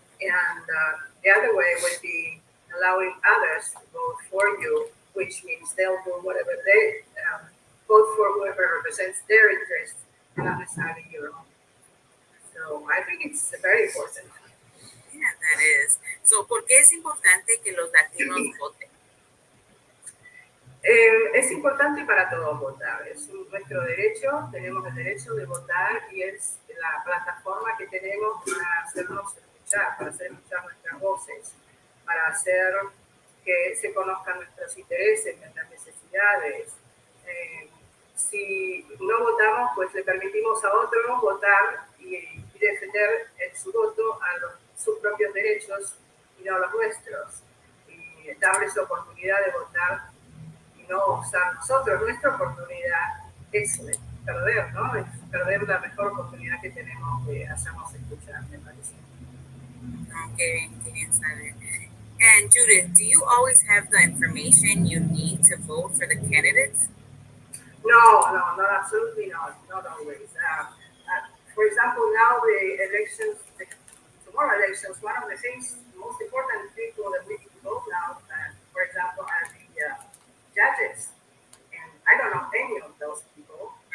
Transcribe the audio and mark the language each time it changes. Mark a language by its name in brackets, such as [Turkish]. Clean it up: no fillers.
[English] And the other way would be allowing others to vote for you, which means they'll do whatever they vote for whoever represents their interests, not necessarily your own. So I think it's very important. Yeah, that is. [Spanish] So, ¿por qué es importante que los latinos voten? Es importante para todos votar, es nuestro derecho, tenemos el derecho de votar y es la plataforma que tenemos para hacernos escuchar, para hacer escuchar nuestras voces, para hacer que se conozcan nuestros intereses, nuestras necesidades. Si no votamos, pues le permitimos a otros votar y defender en su voto sus propios derechos y no los nuestros. Y darles la oportunidad de votar no usar nosotros. Nuestra oportunidad es perder, ¿no? Es perder la mejor oportunidad que tenemos de hacernos escuchar, me parece. Okay, bien saber. [English] And Judith, do you always have the information you need to vote for the candidates? No, absolutely not. Not always. For example, now the elections, tomorrow elections, one of the things, most important people that we need to vote now, for example, are the judges, and I don't know any of those people.